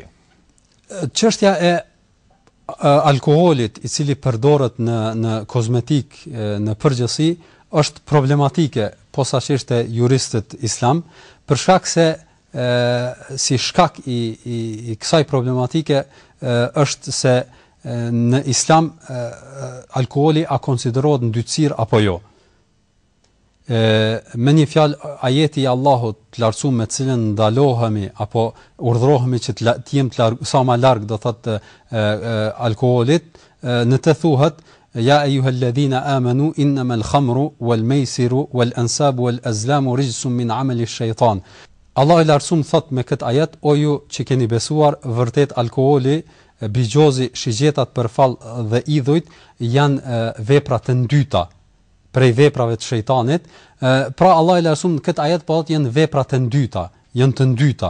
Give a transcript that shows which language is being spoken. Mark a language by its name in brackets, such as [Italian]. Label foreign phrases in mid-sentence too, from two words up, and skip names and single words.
[Albanian] Çështja e alkoolit i cili përdoret në kozmetik në përgjithësi është problematike posaçërisht te juristët islam, për shkak se si shkak i kësaj problematike është se në islam alkooli a konsiderohet ndytësir apo jo. Me një fjalë, ajeti i Allahut të lartësuar me cilën ndalohemi apo urdhërohemi që të jemi sa më larg do thotë alkoolit, në të thuhet [Arabic] يا أيها الذين آمنوا إنما الخمر والميسر والأنصاب والأزلام رجس من عمل الشيطان. [Albanian] Allah i lartësuar thot me këtë ajet, o ju që keni besuar, vërtet alkooli, bigjozi, shigjetat për fall dhe idhujt janë vepra të ndyta prej veprave të shejtanit. Pra Allah i lartësuar në këtë ajet po thotë janë vepra të ndyta, janë të ndyta.